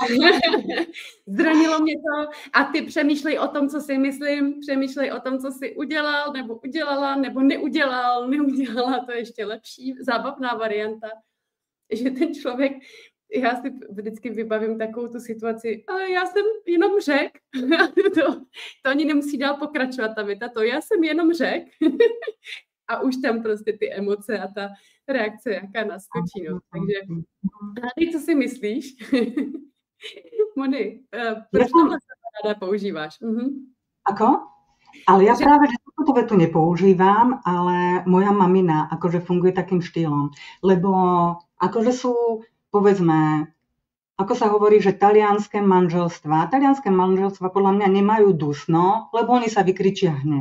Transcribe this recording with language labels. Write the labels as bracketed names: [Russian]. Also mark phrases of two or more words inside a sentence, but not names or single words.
[Czech] Zranilo mě to a ty přemýšlej o tom, co si myslím, přemýšlej o tom, co si udělal, nebo udělala, nebo neudělala, to je ještě lepší, zábavná varianta, že ten člověk, já si vždycky vybavím takovou tu situaci, ale já jsem jenom řekl, to ani nemusí dál pokračovat ta věta, to já jsem jenom řekl. A už tam prostě ty emoce a ta reakce, jaká naskočí. No. Takže co si myslíš? Moni, proč tohle sa ráda používáš? [Slovak] Ako? Ale ja práve, že túto vetu nepoužívam, ale moja mamina akože funguje takým štýlom. Lebo akože sú, povedzme, ako sa hovorí, že talianské manželstvá podľa mňa nemajú dusno, lebo oni sa vykričia hneď.